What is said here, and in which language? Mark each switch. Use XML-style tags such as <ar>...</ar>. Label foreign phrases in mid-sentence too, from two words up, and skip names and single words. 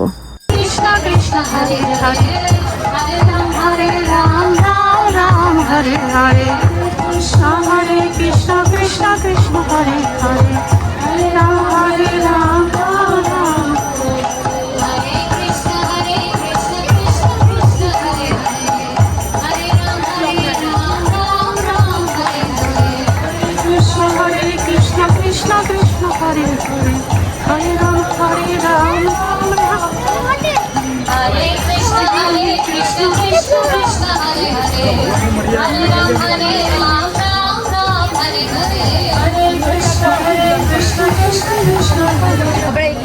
<sa>কৃষ্ণ কৃষ্ণ হরে হরে হরে রাম রাম রাম হরে হরে কৃষ্ণ হরে কৃষ্ণ কৃষ্ণ কৃষ্ণ হরে হরে হরে রাম রাম রাম হরে কৃষ্ণ কৃষ্ণ কৃষ্ণ হরে হরে হরে রাম রাম রাম হরে হরে কৃষ্ণ হরে কৃষ্ণ কৃষ্ণ কৃষ্ণ হরে হরে হরে রাম রাম রাম हरे कृष्ण कृष्ण कृष्ण हरे हरे हरे राम राम राम हरे हरे हरे कृष्ण कृष्ण कृष्ण हरे हरे</sa>